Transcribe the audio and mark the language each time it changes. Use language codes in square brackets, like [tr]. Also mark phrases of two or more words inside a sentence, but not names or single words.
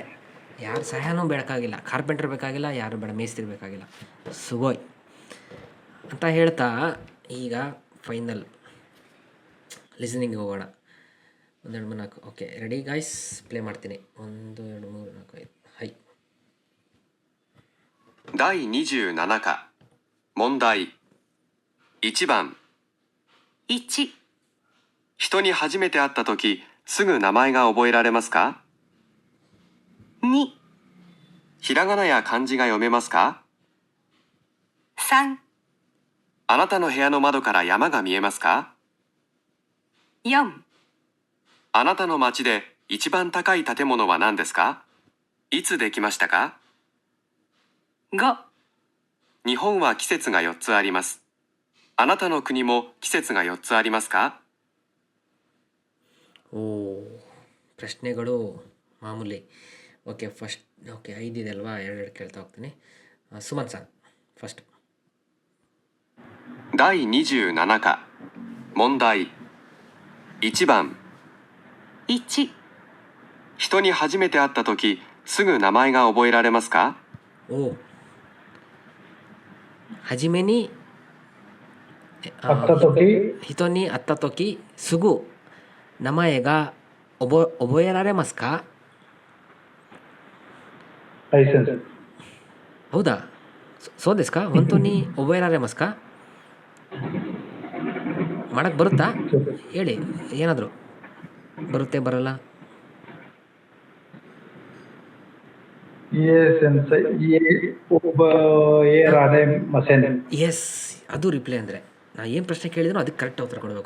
[kn] ಯಾರು ಸಹಾಯನೂ ಬೇಕಾಗಿಲ್ಲ, ಕಾರ್ಪೆಂಟರ್ ಬೇಕಾಗಿಲ್ಲ, ಯಾರು ಬೇಡ, ಮೇಸ್ತ್ರಿ ಬೇಕಾಗಿಲ್ಲ. ಸುಗೋಯ್ ಅಂತ ಹೇಳ್ತಾ ಈಗ [en] final listening [kn] ಹೋಗೋಣ. 1 2 3 4. ಓಕೆ, [en] ready guys? [kn] ಪ್ಲೇ ಮಾಡ್ತೀನಿ. 1 2 3 4 5. [ja] 第27課問題1番。1、人に初めて会ったとき、すぐ名前が覚えられますか？ 2、ひらがなや漢字が読めますか？ 3、あなたの部屋の窓から山が見えますか？ 4、あなたの町で一番高い建物は何ですか？いつできましたか？ 5、日本は季節が4つあります。あなたの国も季節が4つありますか？ [kn] ಪ್ರಶ್ನೆಗಳು ಮಾಮೂಲಿ. ಓಕೆ, ಫಸ್ಟ್ 5 ಇದೆ ಅಲ್ವಾ, 2 ಕೇಳ್ತಾ ಹೋಗ್ತೀನಿ. ಸುಮನ್ ಸರ್ ಫಸ್ಟ್. [ja] 第27課問題1番。1、人に初めて会ったとき、すぐ名前が覚えられますか？はじめに人に会ったときすぐ名前が覚えられますか？ಹೌದಾ? そうですか? 本当に覚えられますか? [kn] ಮಾಡಕ್ಕೆ ಬರುತ್ತಾ? ಹೇಳಿ, ಏನಾದರೂ ಬರುತ್ತೆ ಬರಲ್ಲ? [ja] いいえ 先生 いいえ 覚えられません. [kn] ಎಸ್, ಅದು ರಿಪ್ಲೈ ಅಂದರೆ ನಾನು ಏನು ಪ್ರಶ್ನೆ ಕೇಳಿದ್ರು ಅದಕ್ಕೆ ಕರೆಕ್ಟ್ ಉತ್ತರ ಕೊಡಬೇಕು.